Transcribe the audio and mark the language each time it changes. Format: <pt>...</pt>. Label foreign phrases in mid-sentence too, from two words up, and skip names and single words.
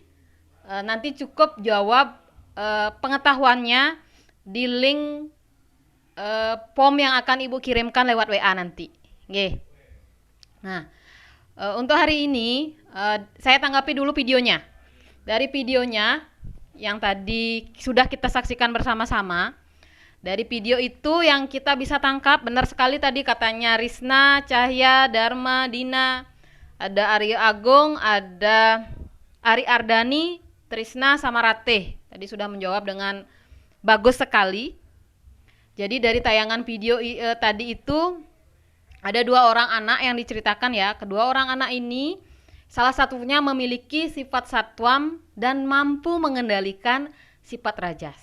<id>Nanti cukup jawab pengetahuannya di link form yang akan Ibu kirimkan lewat WA nanti. Oke. Nah, untuk hari ini saya tanggapi dulu videonya. Dari videonya yang tadi sudah kita saksikan bersama-sama, dari video itu yang kita bisa tangkap, benar sekali tadi katanya Risna, Cahya, Dharma, Dina, ada Arya Agung, ada Ari Ardani, Trisna, sama Ratih. Tadi sudah menjawab dengan bagus sekali. Jadi dari tayangan video tadi itu ada 2 orang anak yang diceritakan ya. Kedua orang anak ini salah satunya memiliki sifat satwam dan mampu mengendalikan sifat rajas.</id>